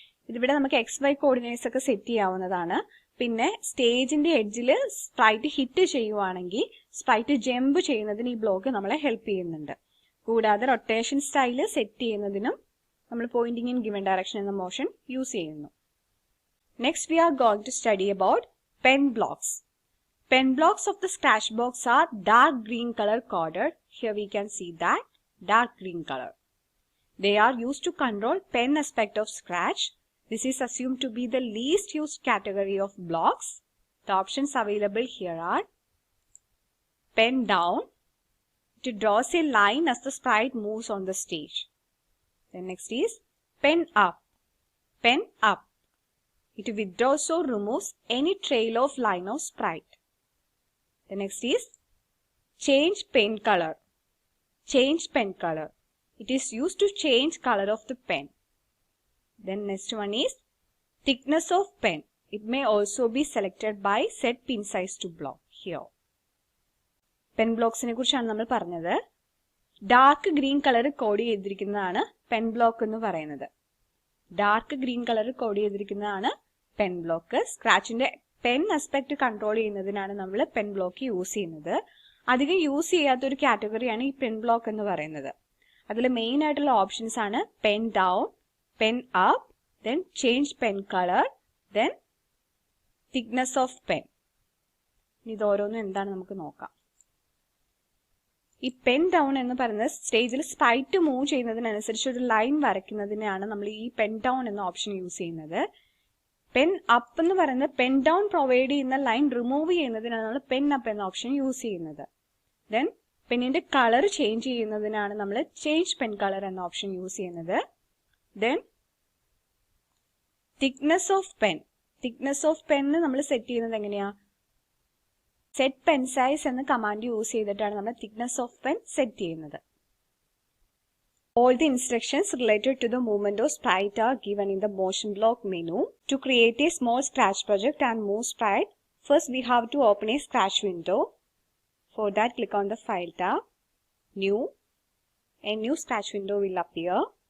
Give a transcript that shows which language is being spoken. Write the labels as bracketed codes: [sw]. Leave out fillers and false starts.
[ml] ഇതിവിടെ നമുക്ക് XY coordinates ഒക്കെ സെറ്റ് ചെയ്യാവുന്നതാണ്. പിന്നെ സ്റ്റേജിന്റെ എഡ്ജിൽ സ്പ്രൈറ്റ് ഹിറ്റ് ചെയ്യുവാണെങ്കിൽ സ്പ്രൈറ്റ് ജമ്പ് ചെയ്യുന്നതിന് ഈ ബ്ലോക്ക് നമ്മളെ ഹെൽപ്പ് ചെയ്യുന്നുണ്ട്. കൂടാതെ റൊട്ടേഷൻ സ്റ്റൈല് സെറ്റ് ചെയ്യുന്നതിനും നമ്മൾ പോയിന്റിംഗ് ഇൻ ഗിവൺ ഡയറക്ഷൻ എന്ന മോഷൻ യൂസ് ചെയ്യുന്നു. [en] Next we are going to study about pen blocks. Pen blocks of the scratch box are dark green color coded. Here we can see that dark green color. They are used to control pen aspect of scratch. This is assumed to be the least used category of blocks. The options available here are pen down. It draws a line as the sprite moves on the stage. Then next is pen up. Pen up. It withdraws or removes any trail of line of sprite. The next is change pen color. Change pen color. It is used to change color of the pen. Then next one is thickness of pen. It may also be selected by set pin size to block here. [ml] Pen blocks ne kurichana nammal paranjathu. Dark green color code ചെയ്തിരിക്കുന്നതാണ് pen block എന്ന് പറയുന്നത്. Dark green colour code ചെയ്തിരിക്കുന്നതാണ് pen block. സ്ക്രാച്ചിന്റെ pen aspect control ചെയ്യുന്നതിനാണ് നമ്മൾ pen block use ചെയ്യുന്നത്. അധികം use ചെയ്യാത്ത ഒരു കാറ്റഗറിയാണ് ഈ pen block എന്ന് പറയുന്നത്. അതിൽ മെയിൻ ആയിട്ടുള്ള ഓപ്ഷൻസ് ആണ് pen down, pen up, then change pen colour, then thickness of pen. ഇത് ഓരോന്നും എന്താണ് നമുക്ക് നോക്കാം. ഈ പെൻ ഡൗൺ എന്ന് പറയുന്ന സ്റ്റേജിൽ സ്പ്രൈറ്റ് മൂവ് ചെയ്യുന്നതിനനുസരിച്ച് ഒരു ലൈൻ വരയ്ക്കുന്നതിനാണ് നമ്മൾ ഈ പെൻ ഡൗൺ എന്ന ഓപ്ഷൻ യൂസ് ചെയ്യുന്നത്. പെൻ അപ്പ് എന്ന് പറയുന്നത് പെൻ ഡൗൺ പ്രൊവൈഡ് ചെയ്യുന്ന ലൈൻ റിമൂവ് ചെയ്യുന്നതിനാണ് നമ്മൾ പെൻ അപ്പ് എന്ന ഓപ്ഷൻ യൂസ് ചെയ്യുന്നത്. ദെൻ പെന്നിന്റെ കളർ ചേഞ്ച് ചെയ്യുന്നതിനാണ് നമ്മൾ ചേഞ്ച് പെൻ കളർ എന്ന ഓപ്ഷൻ യൂസ് ചെയ്യുന്നത്. Then thickness of pen. Thickness of pen നമ്മൾ സെറ്റ് ചെയ്യുന്നത് എങ്ങനെയാ? സെറ്റ് പെൻ സൈസ് എന്ന കമാൻഡ് യൂസ് ചെയ്തിട്ടാണ് നമ്മൾ തിക്നെസ് ഓഫ് പെൻ സെറ്റ് ചെയ്യുന്നത്. [en] All the instructions related to the movement of sprite are given in the motion block menu. To create a small scratch project and move sprite, first we have to open a scratch window. For that, click on the File tab, New. A new scratch window will appear.